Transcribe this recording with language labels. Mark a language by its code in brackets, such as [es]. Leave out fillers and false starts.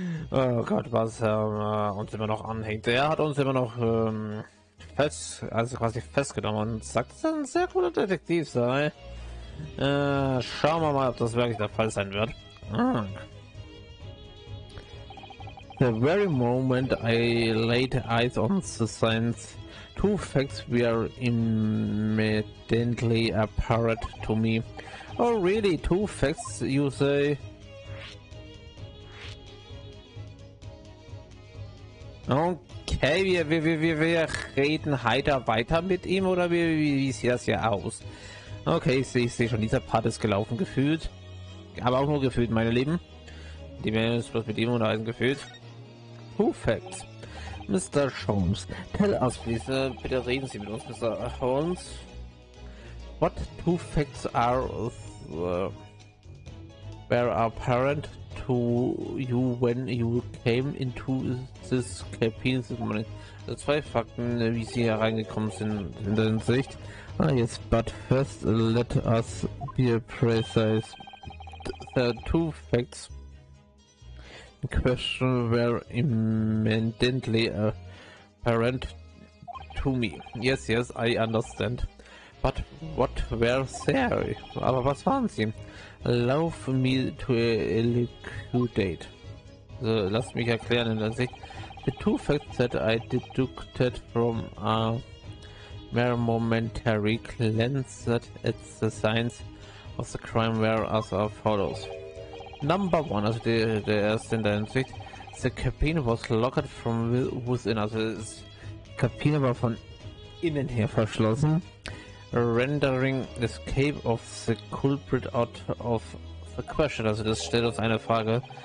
[de] Oh Gott, was uns immer noch anhängt. Er hat uns immer noch quasi festgenommen und sagt, dass er ein sehr guter Detektiv sei. Schauen wir mal, ob das wirklich der Fall sein wird. [en] The very moment I laid eyes on the signs, two facts were immediately apparent to me. Oh really, two facts, you say? [de] Okay, wir reden heiter weiter mit ihm, oder wie sieht das hier aus? Okay, ich sehe schon, dieser Part ist gelaufen gefühlt. Aber auch nur gefühlt, meine Lieben. Die werden es bloß mit ihm unterhalten gefühlt. [en] Two facts. Mr. [de] Sherlomes, [en] tell us please, [de] bitte reden Sie mit uns, Mr. [en] Holmes. What two facts were apparent to you when you came into this cabin this morning? [de] Also zwei Fakten, wie Sie hereingekommen sind in der Hinsicht. [en] Yes, but first let us be precise. The two facts in question were immediately apparent to me. Yes, I understand. But what were they? [de] Aber was waren sie? [en] Allow me to elucidate. [de] Also, lasst mich erklären in der Sicht. [en] The two facts that I deducted from a mere momentary glance at the signs of the crime were as follows. Number one, [de] also der erste in der Hinsicht, [en] the cabin was locked from within, [de] also die Kabine war von innen her verschlossen, [en] rendering escape of the culprit out of the question, [de] also das stellt uns eine Frage.